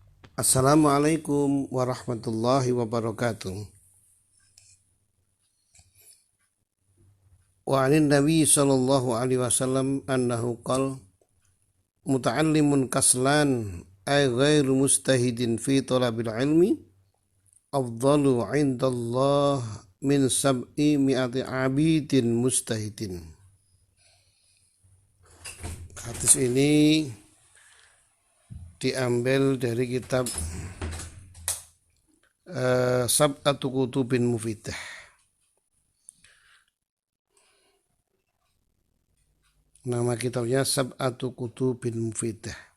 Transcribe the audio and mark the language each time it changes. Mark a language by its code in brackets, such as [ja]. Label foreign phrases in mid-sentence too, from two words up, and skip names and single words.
[ar] السلام عليكم ورحمة الله وبركاته. وعن النبي صلى الله عليه وسلم أنه قال متعلم كسلان أي غير مجتهد في طلب العلم أفضل عند الله من سبعمائة عابد مجتهد. [id] Hadis ini diambil dari kitab Sab'atu Kutubin Mufidah. Nama kitabnya Sab'atu Kutubin Mufidah.